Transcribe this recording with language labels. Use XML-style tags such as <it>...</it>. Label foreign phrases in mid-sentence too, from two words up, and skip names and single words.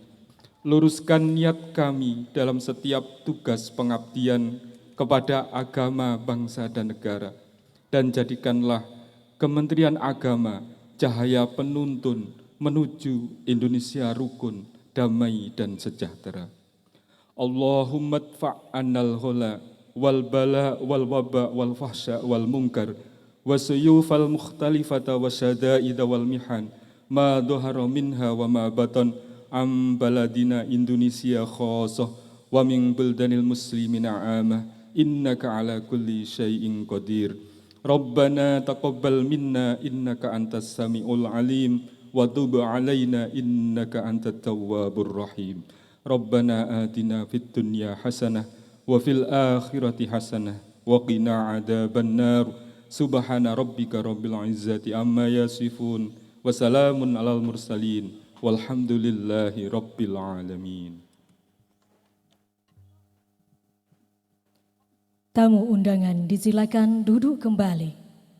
<id>Luruskan niat kami dalam setiap tugas pengabdian kepada agama, bangsa, dan negara. Dan jadikanlah Kementerian Agama cahaya penuntun menuju Indonesia rukun, damai, dan sejahtera.</id> <ar>اللهم ادفع عنا الغلاء والبلاء والوباء والفحشاء والمنكر والسيوف المختلفة والشدائد والمحن ما ظهر منها وما بطن عن بلدنا إندونيسيا خاصة ومن بلدان المسلمين عامة إنك على كل شيء قدير. ربنا تقبل منا إنك أنت السميع العليم وتب علينا إنك أنت التواب الرحيم. ربنا آتنا في الدنيا حسنة وفي الآخرة حسنة وقنا عذاب النار. سبحان ربك رب العزة عما يصفون وسلام على المرسلين والحمد لله رب العالمين.</ar> <id>Tamu undangan disilakan duduk kembali.</id>